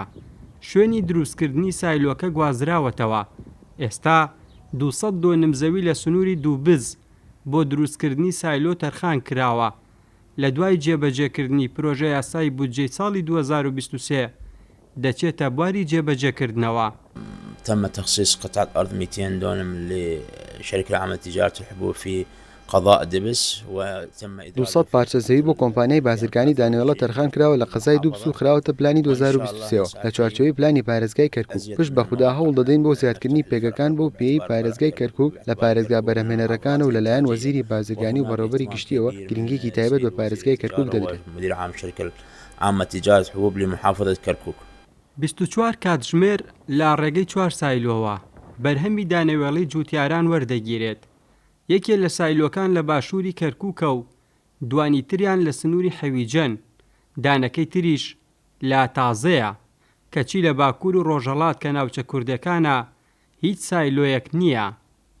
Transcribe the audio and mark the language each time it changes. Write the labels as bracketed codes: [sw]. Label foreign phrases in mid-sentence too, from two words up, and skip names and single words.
[ckb] شوێنی دروستکردنی سایلۆکە گوازراوەتەوە. ئێستا 200 دۆ نمزەوی لە سنووری دووبز بۆ دروستکردنی سایلۆ تەرخان کراوە. لە دوای جێبەجێکردنی پرۆژە یاسای بودجەی ساڵی 2023 دەچێتە بواری جێبەجێکردنەوە. [ar] تم تخصيص قطعة أرض 200 دونم لشركة العامة لتجارة الحبوب في قضاء دبس وتم [ckb] 200 پارچە زەوی بۆ کۆمپانیای بازرگانی دانەوێڵە تەرخان کراوە لە قەزای دووبس و خراوەتە پلانی 2023 لە چوارچێوەی پلانی پارێزگای کەرکووک. پشت بەخودا هەوڵ دەدەین بۆ زیادکردنی پێگەکان بۆ پێی پارێزگای کەرکووک لە پارێزگا بەرهەمهێنەرەکان و لەلایەن وەزیری بازرگانی و بەڕێوەبەری گشتیەوە گرنگێکی تایبەت بە پارێزگای کەرکووک دەدرێت. [ar] مدير عام شركة العامة لتجارة الحبوب لمحافظة كركوك. [ckb] 24 کاتژمێر لە ڕێگەی 4 سایلۆوە بەرهەمی دانەوێڵی جوتیاران وەردەگیرێت. یەکێ لە سایلۆکان لە باشووری کەرکووکە و دوانی تریان لە سنووری حەویجەن. دانەکەی تریش لا تازەیە کەچی لە باکوور و ڕۆژهەڵات کە ناوچە کوردەکانە هیچ سایلۆیەک نییە.